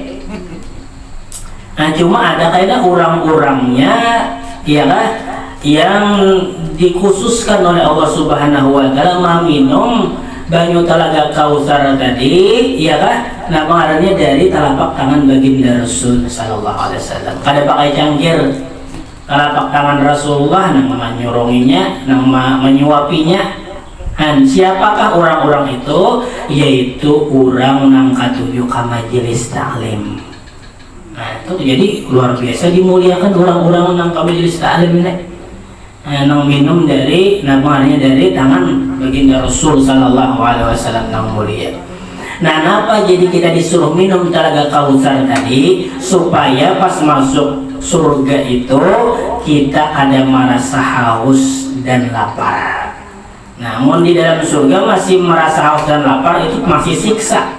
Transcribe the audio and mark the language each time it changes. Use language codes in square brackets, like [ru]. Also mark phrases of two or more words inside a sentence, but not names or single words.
[bjn] Nah cuma ada kayaknya orang-orangnya ya kan yang dikhususkan oleh Allah [ar] سبحانه وتعالى [bjn] minum banyu Telaga Kausar tadi ya kan. Nah pengaruhnya dari telapak tangan baginda Rasul [ar] صلى الله عليه وسلم. [bjn] Kada pakai cangkir. Telapak tangan Rasulullah nang menyuronginya, nang menyuapinya. Dan siapakah orang-orang itu? Yaitu orang nang katuju ka majelis taklim. Nah itu jadi luar biasa dimuliakan orang-orang yang kami jadi ta'lim ini. Nang minum dari namanya dari tangan baginda Rasul [ar] صلى الله عليه وسلم [bjn] nang mulia. Nah apa jadi kita disuruh minum Telaga Kausar tadi supaya pas masuk surga itu kita ada merasa haus dan lapar. Namun di dalam surga masih merasa haus dan lapar itu masih siksa.